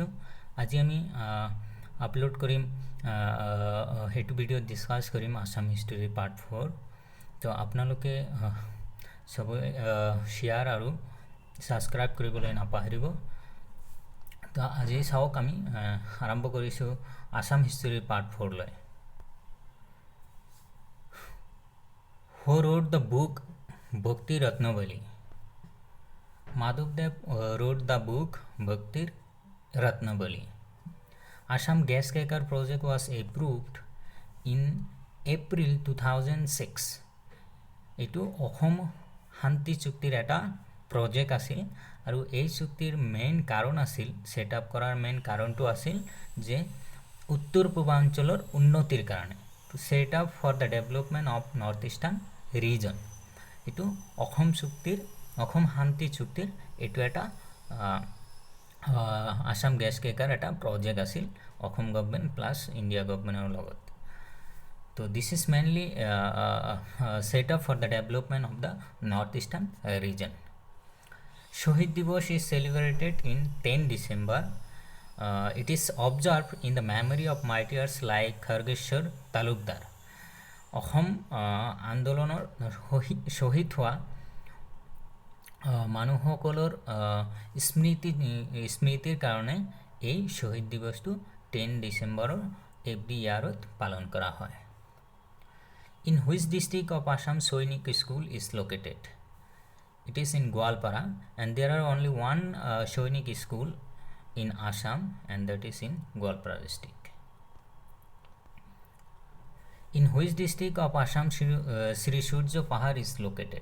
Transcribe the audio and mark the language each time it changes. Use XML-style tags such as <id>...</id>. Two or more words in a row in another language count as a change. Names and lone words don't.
<as>আজি আমি আপলোড কৰিম সেইটো ভিডিঅ'ত ডিছকাছ কৰিম আসাম হিষ্ট্ৰীৰ পাৰ্ট 4। তো আপোনালোকে সবে শ্বেয়াৰ আৰু সাবস্ক্ৰাইব কৰিবলৈ নাপাহৰিব। তো আজি চাওক আমি আৰম্ভ কৰিছোঁ আসাম হিষ্ট্ৰীৰ পাৰ্ট 4 লৈ।</as> <en>Who wrote the book Bhakti Ratnavali? Madhavdev wrote the book Bhakti Ratnavali. Assam gas cracker project was approved in April 2006.</en> <as>এইটো অসম শান্তি চুক্তিৰ এটা প্ৰজেক্ট আছিল আৰু এই চুক্তিৰ মেইন কাৰণ আছিল</as> <en>set up</en> <as>কৰাৰ মেইন কাৰণটো আছিল যে উত্তৰ পূৰ্বাঞ্চলৰ উন্নতিৰ কাৰণে</as> <en>to set up for the development of north eastern region.</en> <as>এইটো অসম শান্তি চুক্তিৰ এইটো এটা আসাম গেছ ক্ৰেকাৰ এটা প্ৰজেক্ট আছিল অসম গভৰ্ণমেণ্ট প্লাছ ইণ্ডিয়া গভৰ্ণমেণ্টৰ লগত।</as> <en>So this is mainly set up for the development of the northeastern region. Shohid Divas is celebrated in 10 December. It is observed in the memory of martyrs like Khargeshwar Talukdar.</en> <as>অসম আন্দোলনৰ শহীদ হোৱা মানুহসকলৰ স্মৃতিৰ কাৰণে এই শহীদ দিৱসটো 10 ডিসেম্বৰৰ</as> <en>every year</en> <as>পালন কৰা হয়।</as> <en>In which district of Assam Soinik School is located? It is in Gwalpara, and there are only one Soinik school in Assam, and that is in Gwalpara district. In which district of Assam Sri Surya Pahar is located?</en>